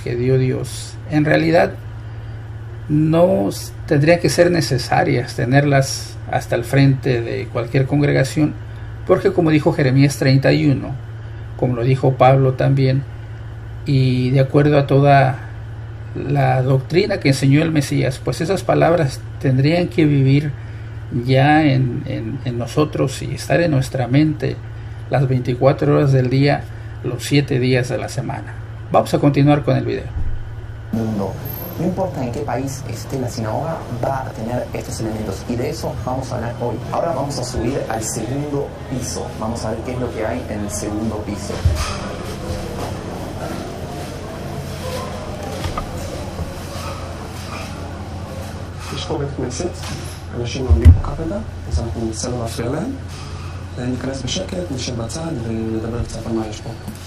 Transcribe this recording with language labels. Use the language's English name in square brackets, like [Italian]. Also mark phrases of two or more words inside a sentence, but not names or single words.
[Spanish] que dio Dios, en realidad no tendría que ser necesarias tenerlas hasta el frente de cualquier congregación, porque como dijo Jeremías 31, como lo dijo Pablo también, y de acuerdo a toda la doctrina que enseñó el Mesías, pues esas palabras tendrían que vivir ya en nosotros y estar en nuestra mente las 24 horas del día, los 7 días de la semana. Vamos a continuar con el video. No importa en qué país esté la sinagoga, va a tener estos elementos y de eso vamos a hablar hoy. Ahora vamos a subir al segundo piso. Vamos a ver qué es lo que hay en el segundo piso. [Hebrew] יש פה בית כנסת, אנשים עומדים פה כרגע, אז אנחנו ננסה לא להפריע להם. ניכנס בשקט, נשב בצד ונדבר קצת על מה יש פה.